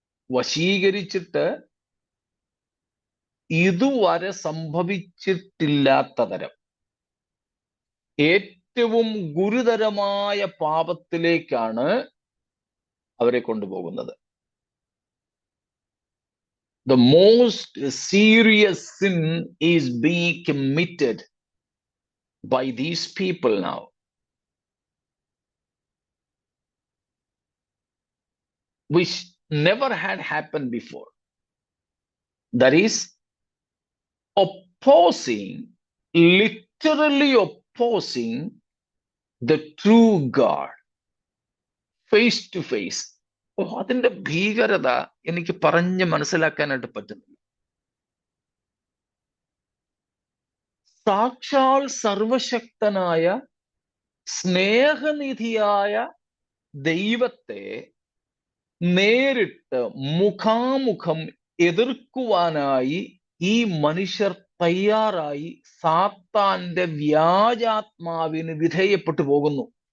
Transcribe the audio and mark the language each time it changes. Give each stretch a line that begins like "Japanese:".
Malayalam: വശീകരിച്ചിട്ട് ഇതുവരെ സംഭവിച്ചിട്ടില്ലാത്ത തരം ഏറ്റവും ഗുരുതരമായ പാപത്തിലേക്കാണ് അവരെ കൊണ്ടുപോകുന്നത്.
English: The most serious sin is being committed by these people now. Which never had happened before. That is opposing, literally opposing the true God face to face.
Malayalam: അതിന്റെ ഭീകരത എനിക്ക് പറഞ്ഞ് മനസ്സിലാക്കാനായിട്ട് പറ്റുന്നില്ല. സാക്ഷാൽ സർവശക്തനായ സ്നേഹനിധിയായ ദൈവത്തെ നേരിട്ട് മുഖാമുഖം എതിർക്കുവാനായി ഈ മനുഷ്യർ തയ്യാറായി സാത്താന്റെ വ്യാജാത്മാവിന് വിധേയപ്പെട്ടു പോകുന്നു.